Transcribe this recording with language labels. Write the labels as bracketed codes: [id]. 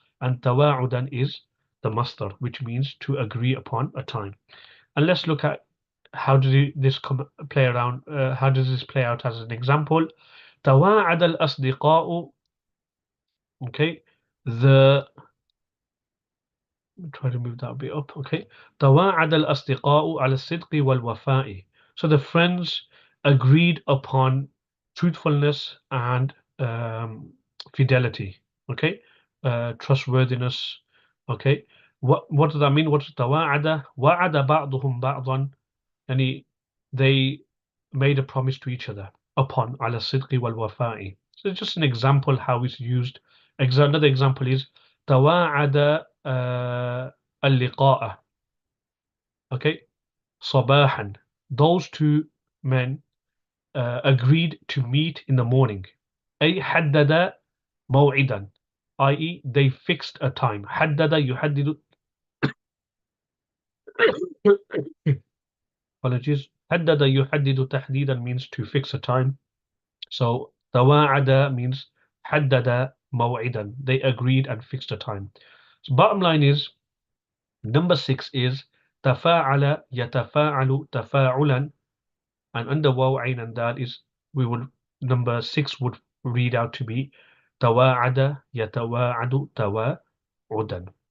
[en] And tawa'udan is the masdar, which means to agree upon a time. And let's look at how does this play around. How does this play out as an example? [ar] Tawa'ada al-asdiqa'u. [en] Okay, the try to move that a bit up. Okay. [ar] تواعد الأصدقاء على الصدق والوفاء. [en] So the friends agreed upon truthfulness and fidelity. Okay. Trustworthiness. Okay. What does that mean? What is تواعد? [ar] وعد بعضهم بعضا. [en] And they made a promise to each other upon [ar] على الصدق والوفاء. [en] So it's just an example how it's used. Another example is [ar] تواعد اللقاء. [en] Okay, [ar] صباحا. [en] Those two men agreed to meet in the morning. [ar] أي حدد موعدا, i.e. [en] they fixed a time. [ar] حدد يحدد [en] apologies. [ar] حدد يحدد تحديدا [en] means to fix a time. So تواعد means [ar] حدد موعدا. [en] They agreed and fixed a time. So bottom line is number 6 is [ar] تفاعل يتفاعل تفاعلا, [en] and under waw, ain, and dal is number 6 would read out to be [ar] تواعد يتواعد تواعدا.